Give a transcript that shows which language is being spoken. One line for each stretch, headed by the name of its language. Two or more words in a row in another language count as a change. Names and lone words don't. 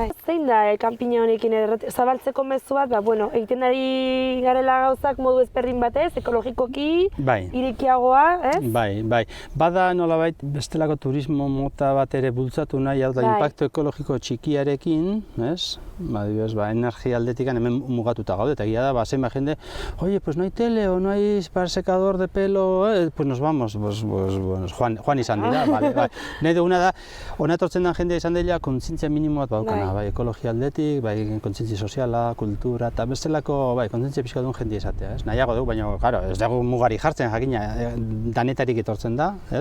Basque: Zein da kanpina honekin zabaltzeko mezu bat, egiten ari garela gauzak modu ezberdin batez, ekologikoki, irekiagoa, ez? Bai. Bada nolabait bestelako turismo mota bat ere bultzatu nahi, hau da, inpaktu ekologiko txikiarekin, ez? Energia aldetikan hemen mugatuta gaude, eta egia da, zenbait jende,
Spanish: oye, pues no hay tele, o no hay secador de pelo, pues nos vamos,
Basque: joan izan dira, nahi duguna da, hona etortzen den jendea izan dela kontzientzia minimo bat baukana, ekologia aldetik, kontzientzia soziala, kultura, eta bestelako kontzientzia pixka duen jendea izatea, ez? Nahiago dugu, baina, ez dugu mugari jartzen, jakina, danetarik etortzen da, ez?